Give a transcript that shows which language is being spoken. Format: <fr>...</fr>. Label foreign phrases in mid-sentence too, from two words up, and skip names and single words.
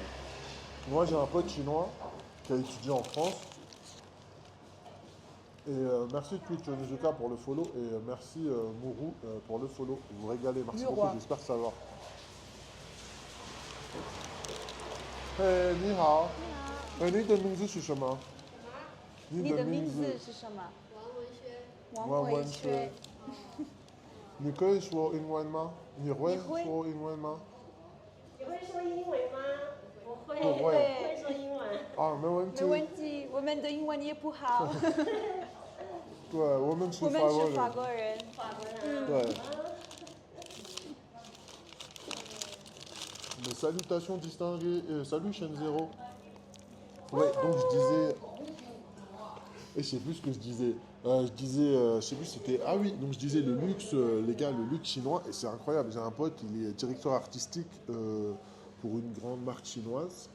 <fr>Moi, j'ai un pote chinois qui a étudié en France. Et merci Twitch Nezuka pour le follow. Et merci Mourou pour le follow. Vous vous régalez. Merci Le beaucoup, roi. j'espère que ça va. Hey,</fr> <zh>你好. 你的名字是什么？你的名字是什么？王文轩伟轩。你可以说英文吗？你会说英文吗？你会说英文吗？我会，不会会说英文。啊，没问题没。问题，我们的英文也不好，对，我们是我们是法法国人。国人。法国人啊。</zh> <fr>对。Mais salutations distinguées. Salut chaîne zéro. Ouais, donc je disais. Et je sais plus ce que je disais. Je sais plus c'était. Ah oui, donc je disais le luxe, les gars, le luxe chinois, et c'est incroyable. J'ai un pote, il est directeur artistique pour une grande marque chinoise.</fr>